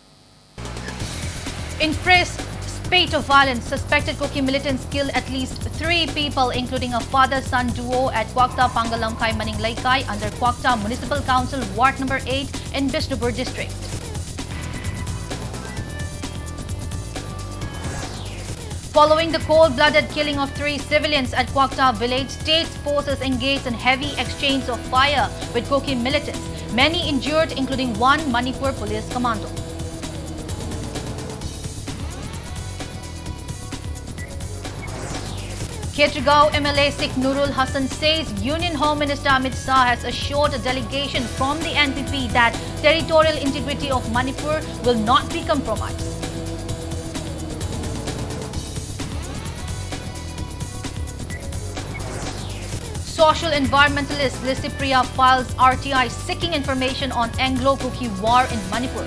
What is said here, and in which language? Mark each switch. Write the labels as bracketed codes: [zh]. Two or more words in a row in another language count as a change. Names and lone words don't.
[en] In press, spate of violence, suspected Kuki militants killed at least 3 people, including a father-son duo at Kwakta Pangalamkai Maninglaikai under Kwakta Municipal Council Ward Number 8 in Bishnupur district. Following the cold-blooded killing of 3 civilians at Kwakta village, state forces engaged in heavy exchange of fire with Kuki militants, many injured, including 1 Manipur police commando. Ketrigao MLA Sikh Nurul Hassan says Union Home Minister Amit Shah has assured a delegation from the NPP that territorial integrity of Manipur will not be compromised. Social environmentalist Lisipriya files RTI seeking information on Anglo-Kuki war in Manipur.